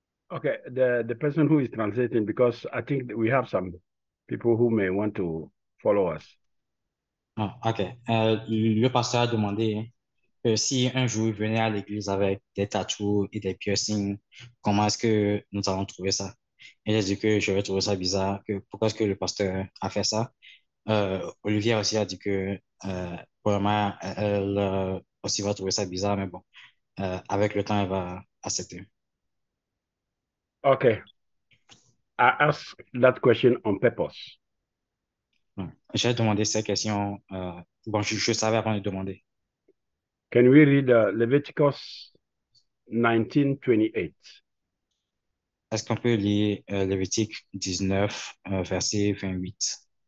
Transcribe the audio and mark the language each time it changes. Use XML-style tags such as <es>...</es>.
<en>Okay, the person who is translating, because I think we have some people who may want to follow us. Ah, ok.</en> <fr>Le pasteur a demandé que si un jour il venait à l'église avec des tattoos et des piercings, comment est-ce que nous allons trouver ça? Et j'ai dit que je vais trouver ça bizarre, que pourquoi est-ce que le pasteur a fait ça? Olivier aussi a dit que probablement elle aussi va trouver ça bizarre, mais bon, avec le temps, elle va accepter.</fr> <en>Okay, I asked that question on purpose.</en> <fr>Ouais. J'ai demandé ces questions, bon, je savais avant de demander.</fr> <en>Can we read Leviticus 19:28?</en> <fr>Est-ce qu'on peut lire Lévitique 19, verset 28?</fr>